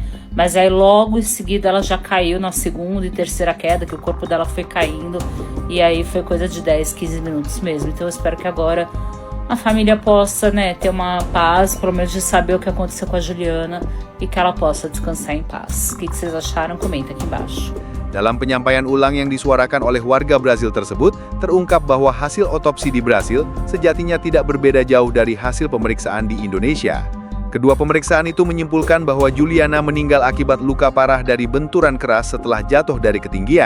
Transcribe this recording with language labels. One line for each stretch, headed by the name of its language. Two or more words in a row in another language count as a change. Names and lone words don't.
Portuguese: Mas aí logo em seguida ela já caiu na segunda e terceira queda, que o corpo dela foi caindo. E aí foi coisa de 10, 15 minutos mesmo. Então eu espero que agora a família possa, né, ter uma paz, pelo menos de saber o que aconteceu com a Juliana e que ela possa descansar em paz. O que vocês acharam? Comenta aqui embaixo.
Indonesian: Dalam penyampaian ulang yang disuarakan oleh warga Brasil tersebut, terungkap bahwa hasil otopsi di Brasil sejatinya tidak berbeda jauh dari hasil pemeriksaan di Indonesia. Kedua pemeriksaan itu menyimpulkan bahwa Juliana meninggal akibat luka parah dari benturan keras setelah jatuh dari ketinggian.